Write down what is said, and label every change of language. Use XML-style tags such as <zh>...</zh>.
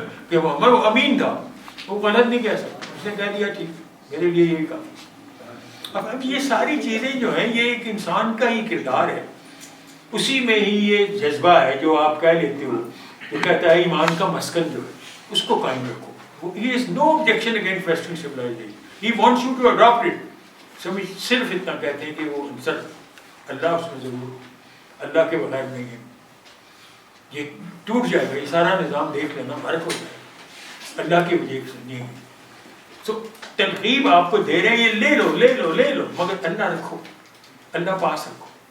<ur>کہ محمد امین تھا, وہ غلط نہیں کہہ سکتا, اس نے کہہ دیا ٹھیک میرے لیے یہی کافی. اب یہ ساری چیزیں جو ہیں یہ ایک انسان کا ہی کردار ہے, اسی میں ہی یہ جذبہ ہے جو آپ کہہ لیتے ہو, جو کہتا ہے ایمان کا مسکن جو ہے اس کو قائم رکھو.</ur> <en>He has no objection against Western civilization. He wants you to adopt it.</en> <ur>صرف اتنا کہتے ہیں کہ وہ عنصر اللہ اس میں ضرور, اللہ کے بغیر نہیں ہے, یہ ٹوٹ جائے گا, یہ سارا نظام دیکھ لینا فرق ہو جائے گا, اللہ کی وجہ سے نہیں ہے. تو تلقیب آپ کو دے رہے ہیں یہ لے لو لے لو لے لو, مگر اللہ رکھو, اللہ پاس رکھو.</ur>